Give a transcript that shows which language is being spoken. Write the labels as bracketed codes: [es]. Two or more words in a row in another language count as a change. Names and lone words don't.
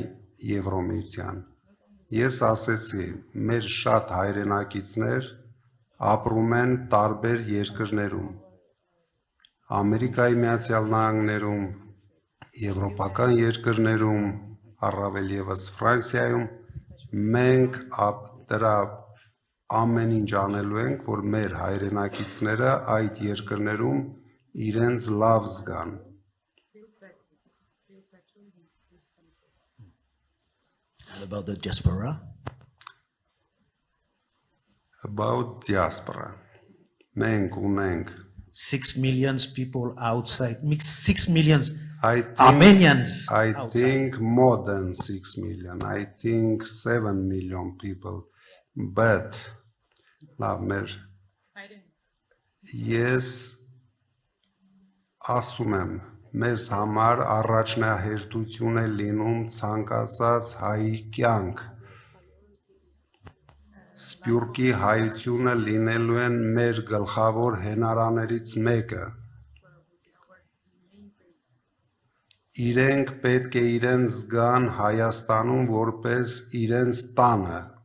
[hy] Եվրոմիության։ Ես ասեցի, մեր շատ հայրենակիցներ ապրում են տարբեր երկրներում։ Ամերիկայի Միացյալ Նահանգներում, եվրոպական երկրներում, առավել ևս Ֆրանսիայում, մենք դրա ամեն ինչ անելու ենք, որ մեր հայրենակիցները այդ երկրներում իրենց լավ զգան։ [en] And about the diaspora? About diaspora. [hy] Մենք ունենք [en] 6 million people outside, 6 million I think, Armenians I outside. think more than 6 million. I think 7 million people. But, yes, [hy] ասում եմ, մեզ համար առաջնահերթություն է լինում ցանկացած հայի կյանք։ Սփյուռքի հայությունը լինելու են մեր գլխավոր հենարաներից մեկը։ Իրենք պետք է իրենց զգան Հայաստանում որպես իրենց տանը։